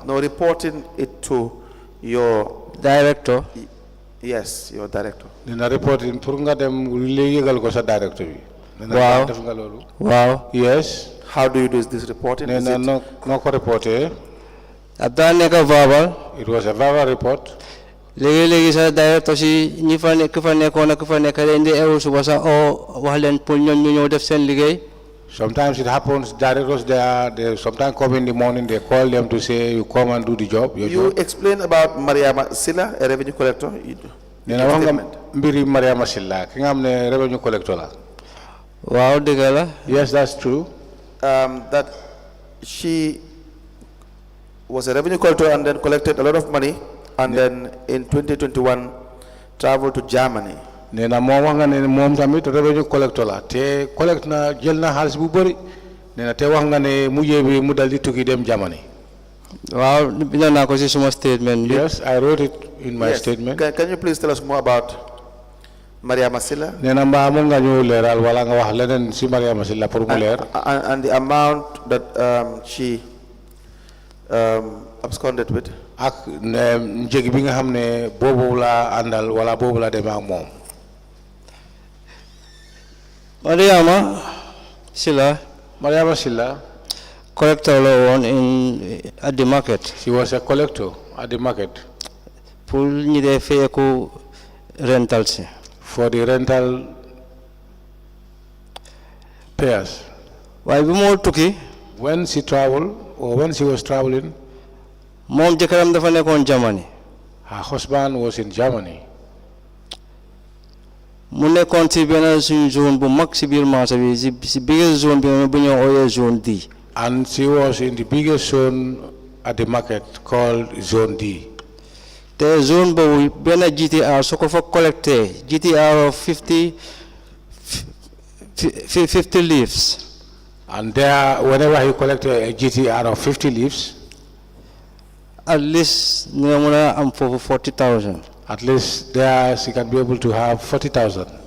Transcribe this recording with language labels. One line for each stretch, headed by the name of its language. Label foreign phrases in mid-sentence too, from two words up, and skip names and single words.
English: No, reporting it to your director. Yes, your director.
Wolof: Nena reporting pour nga dem li yëgal ko sa director bi. Waaw def nga loolu. waaw.
English: Yes. How do you do this reporting?
Wolof: Nena no ko reporté. ab daan nekk verbal.
English: It was a verbal report.
Wolof: léegi sa directeur si ñi fa nekk nekkoon ak fa nekk leen di ewu suba sax wax leen pour ñoom ñu ñëw def seen liggéey.
English: Sometimes it happens, directors they sometimes come in the morning, they call them to say, you come and do the job. You explain about Mariama Silla, a revenue collector.
Wolof: Nena wax nga mbiri Mariama Silla ki nga xam ne
English: revenue collector
Wolof: la. waaw dëgg la.
English: Yes, that's true. That she was a revenue collector and then collected a lot of money, and then in 2021 traveled to Germany.
Wolof: Nena moom wax nga ne moom tamit
English: revenue collector
Wolof: la te collect na jël na xaalis bu bëri nena te wax nga ne mujjee bi mu dal di tukki dem Germany. Waaw bind naa ko ci suma statement.
English: Yes, I wrote it in my statement. Can you please tell us more about Mariama Silla?
Wolof: Nena mbaa mën nga ñu leeral wala nga wax leneen si Mariama Silla pour mu leer.
English: And the amount that she absconded with.
Wolof: Ak njëg bi nga xam ne boobu la àndal wala boobu la demee ak moom. Mariama Silla collector la woon
English: at the market. She was a collector at the market.
Wolof: Pour ñi dee fayeku rental si.
English: For the rental payers.
Wolof: Waaye bi moo tukki.
English: When she traveled or when she was traveling.
Wolof: Moom jëkkëram dafa nekkoon Germany.
English: Her husband was in Germany.
Wolof: Mu nekkoon ci benn suñu zone bu mag ci biir marché bi ci
English: biggest zone
Wolof: bi bu ñoo ooyee zone D.
English: And she was in the biggest zone at the market called Zone D. The zone
Wolof: boobu benn GTR soo ko fa collecté GTR
English: of 50 leaves. And there, whenever he collected a GTR of 50 leaves, at least am for 40,000. At least there she can be able to have 40,000.